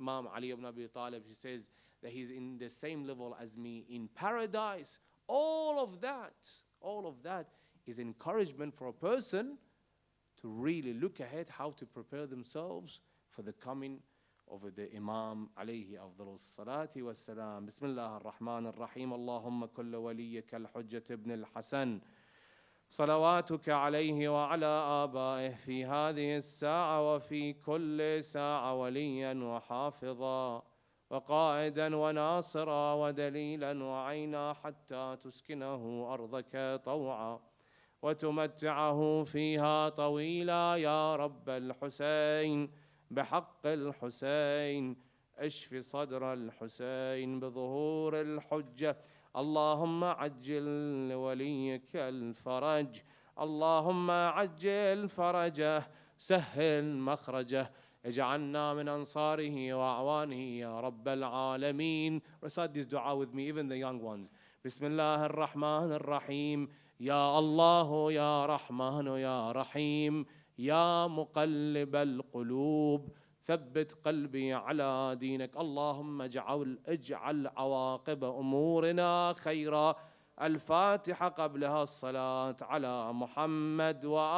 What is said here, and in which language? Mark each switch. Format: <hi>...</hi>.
<en>Imam Ali ibn Abi Talib, he says that he's in the same level as me in paradise. All of that is encouragement for a person to really look ahead how to prepare themselves for the coming of the Imam</en> <ar>عليه أفضل الصلاة والسلام. بسم الله الرحمن الرحيم. اللهم كل وليك الحجة ابن الحسن صلواتك عليه وعلى آبائه في هذه الساعة وفي كل ساعة وليا وحافظا وقائدا وناصرا ودليلا وعينا حتى تسكنه أرضك طوعا وتمتعه فيها طويلا يا رب الحسين بحق الحسين اشف صدر الحسين بظهور الحجة. اللهم عجل لوليك الفرج. اللهم عجل فرجه سهل مخرجه اجعلنا من أنصاره وأعوانه يا رب العالمين.</ar> <en>Recite this dua with me, even the young ones.</en> <ar>بسم الله الرحمن الرحيم. يا الله يا رحمن يا رحيم يا مقلب القلوب ثبت قلبي على دينك. اللهم اجعل عواقب أمورنا خيرا. الفاتحة قبلها الصلاة على محمد وآله.</ar>